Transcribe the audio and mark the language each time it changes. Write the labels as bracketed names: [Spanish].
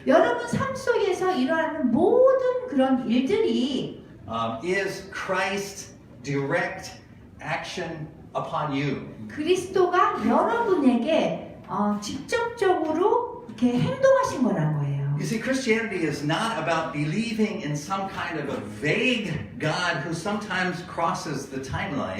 [Korean] 여러분 삶 속에서 일어나는 모든 그런 일들이 [English] is Christ's direct action upon you. [Korean] 그리스도가 여러분에게 직접적으로 이렇게 행동하신 거란 거예요. [English] You see, Christianity is not about believing in some kind of a vague God who sometimes crosses the timeline.